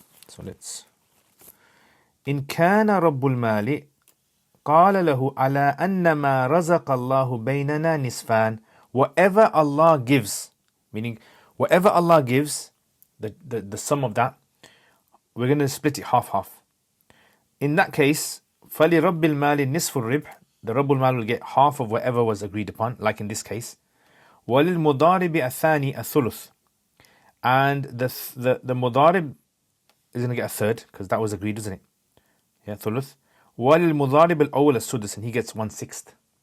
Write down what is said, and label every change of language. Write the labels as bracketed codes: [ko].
[en] So let's. [ar] إِنْ كَانَ رَبُّ الْمَالِ قَالَ لَهُ عَلَىٰ أَنَّ مَا رَزَقَ اللَّهُ بَيْنَنَا نِصْفَانِ. [en] Whatever Allah gives, meaning whatever Allah gives, the sum of that, we're going to split it half-half. In that case, [ar] فَلِرَبِّ الْمَالِ نِصْفُ الرِّبْحِ. [en] The Rabbul Mal will get half of whatever was agreed upon, like in this case. [ar] وَلِلْمُضَارِبِ الثَّانِي الثُّلُثِ. [en] And the Mudarib is going to get a third, because that was agreed, isn't it? Yeah, thuluth. [ar] وَلِلْمُضَارِبِ الْأَوْلَ السُّدُسِ. [en] And he gets 1/6.